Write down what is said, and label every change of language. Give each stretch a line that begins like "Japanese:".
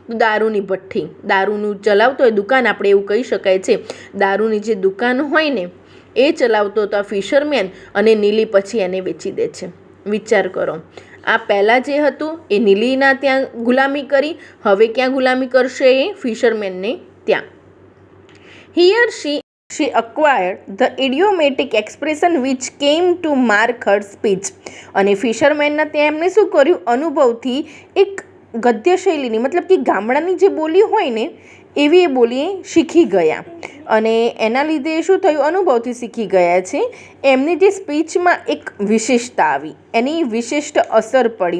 Gujarati: દારૂની ભઠ્ઠી, દારૂનું ચલાવતો હોય દુકાન, આપણે એવું કહી શકાય છે. દારૂની જે દુકાન હોય ને એ ચલાવતો હતો આ ફિશરમેન, અને નીલી પછી એને વેચી દે છે. વિચાર કરો, આ પહેલાં જે હતું એ નીલીના ત્યાં ગુલામી કરી, હવે ક્યાં ગુલામી કરશે? એ ફિશરમેનને ત્યાં.
English: Here she acquired the idiomatic expression which came to mark her speech.
Gujarati: અને ફિશરમેનના ત્યાં એમને શું કર્યું? અનુભવથી એક ગદ્ય શૈલીની, મતલબ કે ગામડાની જે બોલી હોય ને એવી એ બોલી શીખી ગયા, અને એના લીધે શું થયું? અનુભવથી શીખી ગયા છે. એમની જે સ્પીચમાં એક વિશેષતા આવી, એની વિશિષ્ટ અસર પડી.